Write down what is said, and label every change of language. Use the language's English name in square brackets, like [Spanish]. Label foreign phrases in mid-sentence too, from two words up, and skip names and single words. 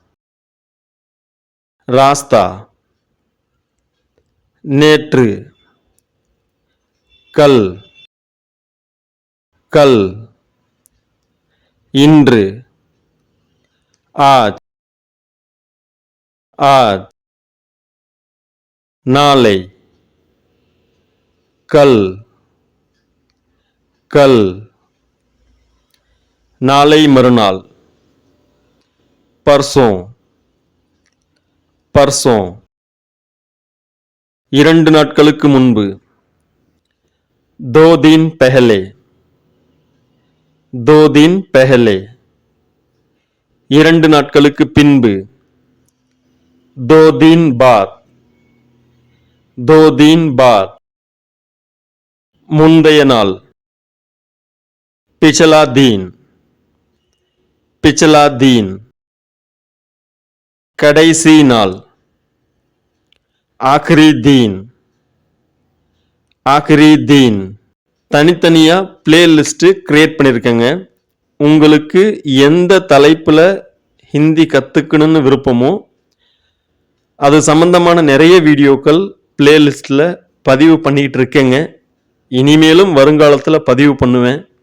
[Hindi] रास्ता, நேற்று, कल, कल, இன்று, आज, आज, நாளை, कल, कल, [Tamil] நாளை மறுநாள், [Hindi] परसों, परसों, [Tamil] 2 நாட்களுக்கு முன்பு, [Hindi] 2 दिन पहले, 2 दिन पहले, [Tamil] 2 நாட்களுக்கு பின்பு, [Hindi] 2 दिन बाद, 2 दिन बाद, [Tamil] முந்தைய நாள், [Hindi] पिछला दिन, पिछला दिन, [Tamil] கடைசி நாள், [Hindi] आखिरी दिन, आखिरी दिन. [Tamil] தனித்தனியா [English] playlist create [Tamil] பண்ணியிருக்கேங்க. உங்களுக்கு எந்த தலைப்புல ஹிந்தி கத்துக்கணும்னு விருப்பமோ அது சம்பந்தமான நிறைய வீடியோக்கள் பிளேலிஸ்ட்ல பதிவு பண்ணிட்டு இருக்கேங்க. இனிமேலும் வருங்காலத்தில் பதிவு பண்ணுவேன்.